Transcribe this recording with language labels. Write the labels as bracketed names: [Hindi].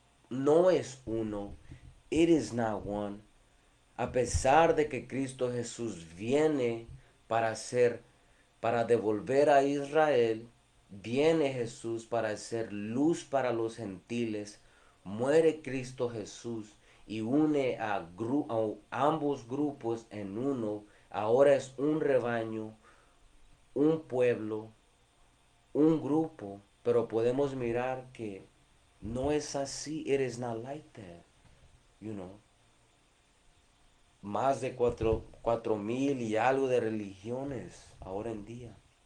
[Spanish] no es uno. [English] It is not one. [Spanish] A pesar de que Cristo Jesús viene para ser, para devolver a Israel, viene Jesús para ser luz para los gentiles, muere Cristo Jesús y une a ambos grupos en uno. Ahora es un rebaño, un pueblo, un grupo, pero podemos mirar que no es así. [English] It is not like that, you know. [Spanish] Más de 4,000 y algo de religiones ahora en día.